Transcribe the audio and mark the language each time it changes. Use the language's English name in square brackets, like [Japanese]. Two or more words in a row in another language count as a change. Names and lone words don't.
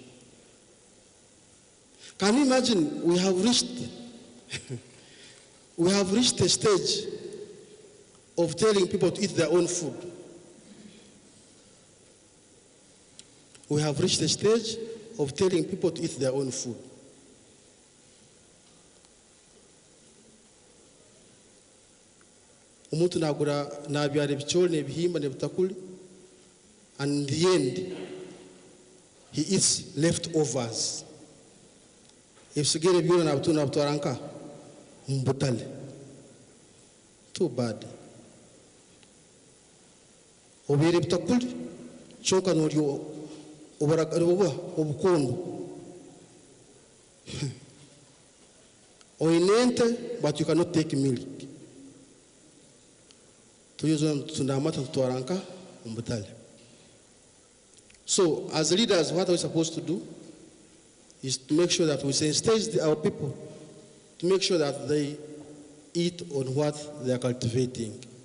[English] Can you imagine we have reached a stage of telling people to eat their own food. We have reached a stage of telling people to eat their own food. [Nyankole] Umuntu nabyara ebicooli nebihimba nebitakuli, [English] and in the end, he eats leftovers. [Nyankole] Ebisigere byona nabitwara nka mbutale. [English] Too bad. [Nyankole] Obere bitakuli kyonka n'olyo obukondo. Oinente, [English] but you cannot take milk. So, as leaders, what are we supposed to do? Is to make sure that we sensitize our people, to make sure that they eat on what they are cultivating.